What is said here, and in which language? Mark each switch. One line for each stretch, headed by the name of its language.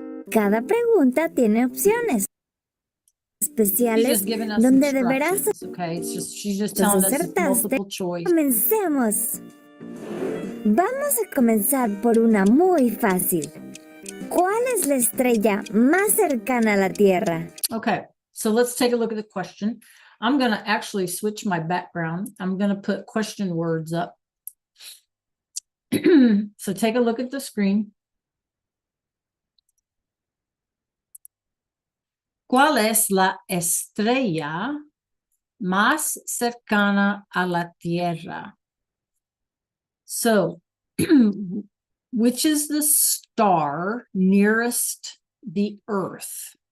Spanish: Cada pregunta tiene opciones especiales donde deberás acertaste. Comencemos. Vamos a comenzar por una muy fácil. ¿Cuál es la estrella más cercana a la Tierra?
English: Okay, so let's take a look at the question. I'm going to actually switch my background. I'm going to put question words up. So take a look at the screen.
Spanish: ¿Cuál es la estrella más cercana a la Tierra?
English: So, which is the star nearest the Earth?